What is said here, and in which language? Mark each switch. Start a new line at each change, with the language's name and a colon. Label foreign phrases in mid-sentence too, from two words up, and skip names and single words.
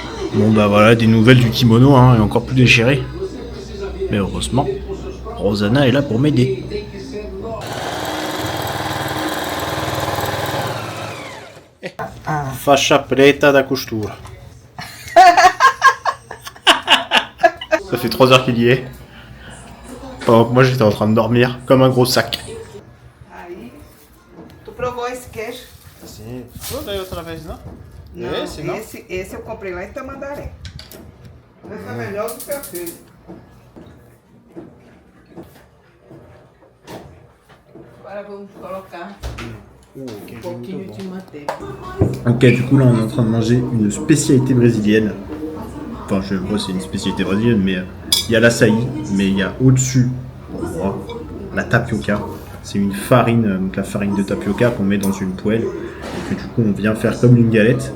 French: Bon bah voilà, des nouvelles du kimono, hein, et encore plus déchiré. Mais heureusement, Rosanna est là pour m'aider.
Portuguese: Fascia preta da costura.
French: Ça fait 3 heures qu'il y est. Pendant que moi j'étais en train de dormir comme un gros sac.
Portuguese: Aí, tu provou esse queijo? Sim. Daí outra vez, não? Não, Esse não? esse eu comprei lá em Tamandaré. Esse é melhor do que aquele. Agora vamos colocar pouquinho de manteiga.
French: Ok, du coup là on est en train de manger une spécialité brésilienne. Enfin, je vois c'est une spécialité brésilienne, mais il y a l'açaï, mais il y a au-dessus la tapioca. C'est une farine, donc la farine de tapioca qu'on met dans une poêle et que du coup on vient faire comme une galette.